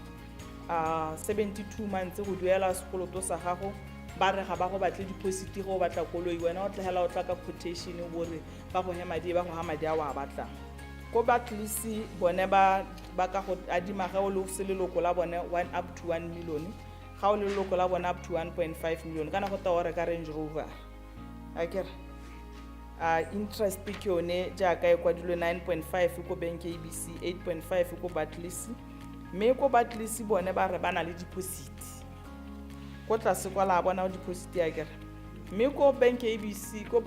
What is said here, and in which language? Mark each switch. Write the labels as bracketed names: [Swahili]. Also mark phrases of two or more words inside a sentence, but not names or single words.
[Tswana] 72 months go duela sekoloto sa gago ba re ga ba go batle deposit go batla koloi wena o tlhela o tla ka quotation gore ba go hema di ba go ha madi a wa batla ko Barclays bone ba ka go adima ga o le seleloko la bone 1 [English] up to [Tswana] 1 million ga o le leloko la bone [English] up to [Tswana] 1.5 million kana go ta o reka Range Rover a kere interest ke yone jaaka e kwadilwe 9.5 ko bank ABC 8.5 ko Barclays mme ko Barclays bone ba re ba na le deposit ko tlase kwa la bona o deposit ya kere mme ko bank ABC ko